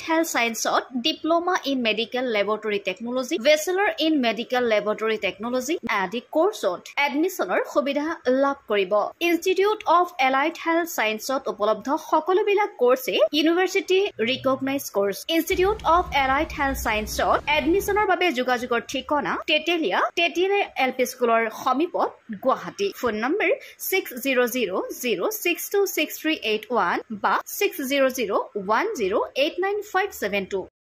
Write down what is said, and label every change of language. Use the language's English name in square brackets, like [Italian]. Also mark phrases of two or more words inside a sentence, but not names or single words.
[English] Health Science-t Diploma in Medical Laboratory Technology Bachelor in Medical Laboratory Technology [Assamese] আদি কোৰ্চত এডমিশনৰ সুবিধা লাভ কৰিব ইনষ্টিটিউট অফ এলাইড হেল্থ সায়েন্সত উপলব্ধ সকলোবিলাক কোৰ্ছে [English] University recognized course [Assamese] Institute of Allied Health Sciences এডমিছনৰ বাবে যোগাযোগৰ ঠিকনা Tetelia LP Schoolor Homipot Guwahati [English] phone number [Assamese] 6000626381 ba 6001089572